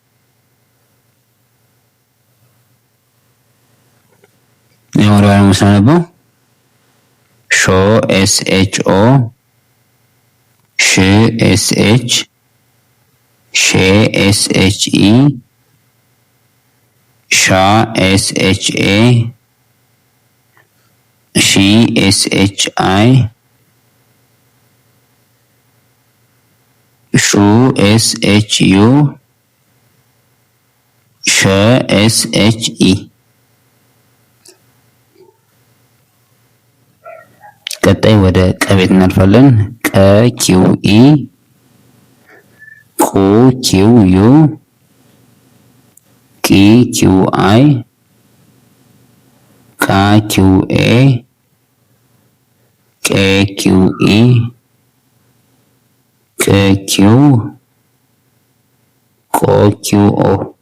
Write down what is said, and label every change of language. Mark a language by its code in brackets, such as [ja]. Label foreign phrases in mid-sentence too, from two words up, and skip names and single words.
[am] የወራዊ መሰናበው ሾ ኤስ ኤች ኦ ሽ ኤስ ኤች ሼ ኤስ ኤች ኢ ሻ ኤስ ኤች ኤ ሺ ኤስ ኤች አይ ሹ ኤስ ኤች ዩ ሸ ኤስ ኤች ኢ። ቀጣይ ወደ ቀ ቤት እናልፋለን። ቀ ኪው ኢ ቁ ኪው ዩ ቂ ኪው አይ ካ ኪው ኤ ቄ ኪው ኢ ቅ ኪው ቆ ኪው ኦ